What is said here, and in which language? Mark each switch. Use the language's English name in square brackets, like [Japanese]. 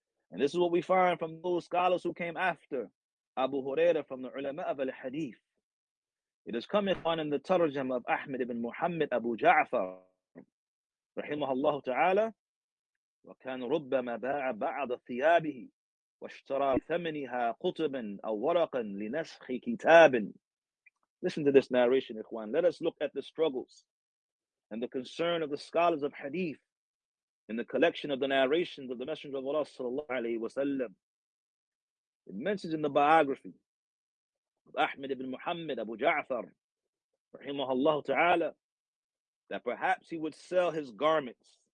[English] And this is what we find from those scholars who came after Abu Huraira, from the ulama of al-hadith. It has come, Ikhwan, in the tarjama of Ahmed ibn Muhammad Abu Ja'far, rahimahullah ta'ala, [Arabic] وَكَانَ رُبَّمَا بَاعَ بَعَضَ ثِيَابِهِ واشترى ثمنها قطبا أو ورقا لنسخ كتاب. [English] Listen to this narration, Ikhwan. Let us look at the struggles and the concern of the scholars of hadith in the collection of the narrations of the Messenger of Allah sallallahu alayhi wa sallam. It mentions in the biography of Ahmed ibn Muhammad Abu Ja'far rahimahullah ta'ala that perhaps he would sell his garments.